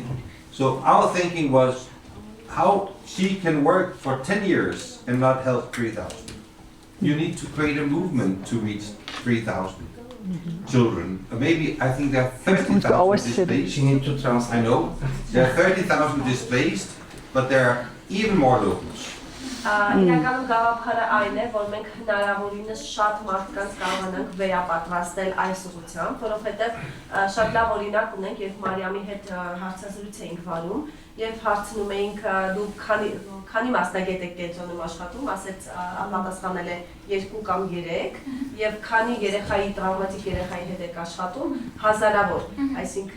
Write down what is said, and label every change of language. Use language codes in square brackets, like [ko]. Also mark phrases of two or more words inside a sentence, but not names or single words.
[en] So our thinking was how she can work for 10 years and not help 3,000. You need to create a movement to reach 3,000 children. Maybe I think there are 30,000 displaced. She needs to translate. I know. There are 30,000 displaced, but there are even more locals. [hy] Իրականում գաղափարը այն է, որ մենք հնարավորինս շատ մարդկանց կարողանանք վերապատրաստել այս ուղղությամբ, որովհետև շատ լավ օրինակ ունենք, երբ Մարիամի հետ հարցազրույց էինք վարում, եւ հարցնում էինք դու քանի մասնագետ եք կենտրոնում աշխատում, ասեց պատասխանել է 2 կամ 3 եւ քանի երեխայի տրավմատիկ երեխայի հետ եք աշխատում, հազարավոր, այսինքն